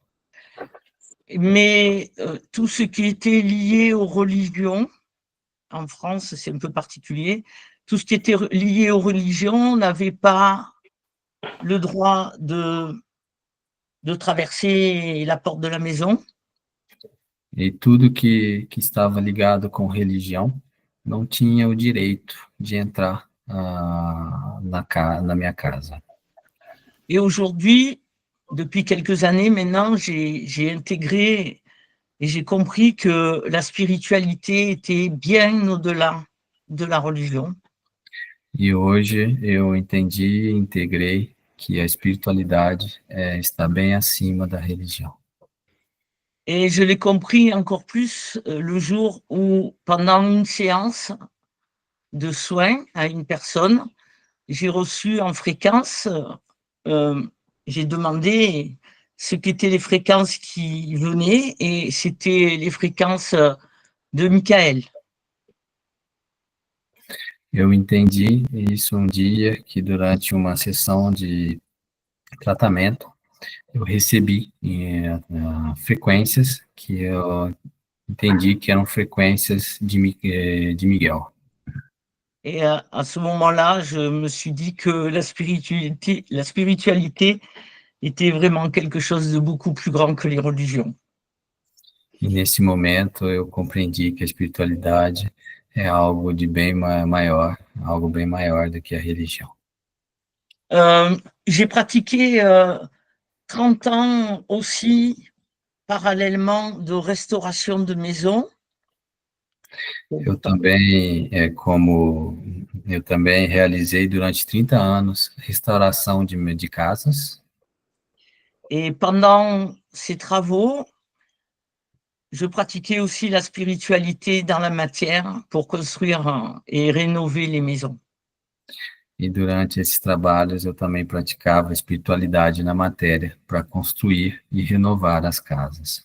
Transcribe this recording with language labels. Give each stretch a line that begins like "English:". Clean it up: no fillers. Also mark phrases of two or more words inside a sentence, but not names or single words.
French: Mais tout ce qui était lié aux religions, en France, c'est un peu particulier, tout ce qui était lié aux religions n'avait pas le droit de traverser la porte de la maison.
Portuguese: E tudo que estava ligado com religião não tinha o direito de entrar na minha casa.
French: Et aujourd'hui, depuis quelques années maintenant, j'ai intégré et j'ai compris que la spiritualité était bien au-delà de la religion.
Portuguese: E hoje eu entendi e integrei que a espiritualidade está bem acima da religião.
French: Et je l'ai compris encore plus le jour où, pendant une séance de soins à une personne, j'ai reçu en fréquence, j'ai demandé ce qu'étaient les fréquences qui venaient, et c'était les fréquences de Michael.
Portuguese: Eu entendi isso dia que durante uma sessão de tratamento eu recebi frequências que eu entendi que eram frequências de Miguel.
French: Et à ce moment-là, je me suis dit que la spiritualité était vraiment quelque chose de beaucoup plus grand que les religions.
Portuguese: E nesse momento eu compreendi que a espiritualidade é algo de bem maior, algo bem maior do que a religião.
French: J'ai pratiqué 30 ans aussi, parallèlement, de restauration de maisons.
Portuguese: Eu também realizei durante 30 anos restauração de casas.
French: Et pendant ces travaux, je pratiquais aussi la spiritualité dans la matière pour construire et rénover les maisons.
Portuguese: E durante esses trabalhos eu também praticava a espiritualidade na matéria para construir e renovar as casas.